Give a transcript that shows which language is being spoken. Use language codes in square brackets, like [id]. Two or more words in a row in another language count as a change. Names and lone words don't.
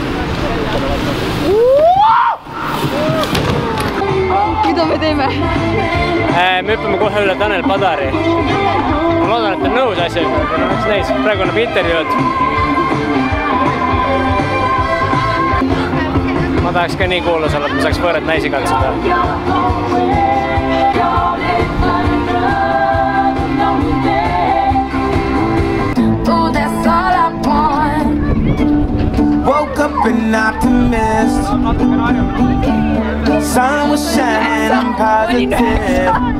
[et] Mida me teeme? Me hüppame kohe üle Tanel Padari. Ma loodan, et on nõus asjaga, aga eks näis. Praegu annab intervjuud. Ma tahaks ka nii kuulus olla, et ma saaks võõrad naisi katsuda. [en] Woke up an optimist. Sun was shining, I'm positive.